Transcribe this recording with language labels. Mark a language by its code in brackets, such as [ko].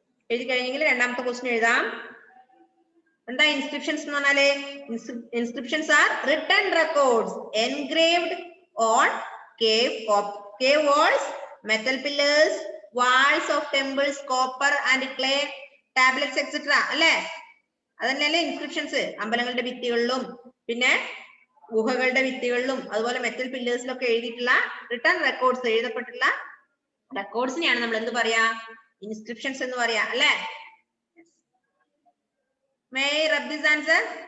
[ml] എഴുതി കഴിഞ്ഞെങ്കിൽ രണ്ടാമത്തെ ക്വസ്റ്റ്യൻ എഴുതാം. എന്താ ഇൻസ്ക്രിപ്ഷൻസ് എന്ന് പറഞ്ഞാല്? [en] Inscriptions are written records engraved on cave walls, metal pillars, walls of temples, copper and clay tablets etc. [ml] അല്ലേ? അതന്നെയല്ലേ ഇൻസ്ക്രിപ്ഷൻസ്? അമ്പലങ്ങളുടെ ഭിത്തികളിലും പിന്നെ ഗുഹകളുടെ ഭിത്തികളിലും അതുപോലെ മെറ്റൽ പില്ലേഴ്സിലൊക്കെ എഴുതിയിട്ടുള്ള റിട്ടൺ റെക്കോർഡ്സ്, എഴുതപ്പെട്ടുള്ള റെക്കോർഡ്സിനെയാണ് നമ്മൾ എന്ത് പറയാ? ഇൻസ്ക്രിപ്ഷൻസ് എന്ന് പറയാ അല്ലേ? [en] May I rub this answer?